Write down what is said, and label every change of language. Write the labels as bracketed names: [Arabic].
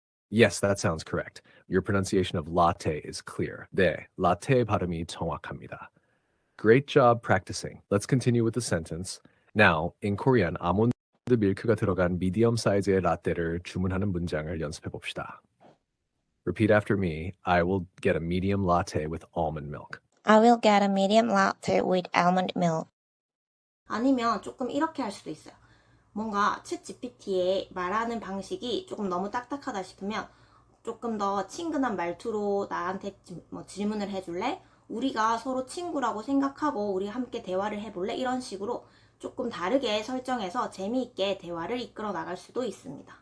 [English] Yes, that sounds correct. Your pronunciation of latte is clear. [Korean] 네, latte 발음이 정확합니다. [English] Great job practicing. Let's continue with the sentence. Now, in Korean, [Korean] 아몬드 밀크가 들어간 미디엄 사이즈의 라떼를 주문하는 문장을 연습해 봅시다. [English] Repeat after me. I will get a medium latte with almond milk. I will get a medium latte with almond milk. [Korean] 아니면 조금 이렇게 할 수도 있어요. 뭔가 챗 GPT의 말하는 방식이 조금 너무 딱딱하다 싶으면 조금 더 친근한 말투로 나한테 뭐 질문을 해줄래? 우리가 서로 친구라고 생각하고 우리 함께 대화를 해볼래? 이런 식으로 조금 다르게 설정해서 재미있게 대화를 이끌어 나갈 수도 있습니다.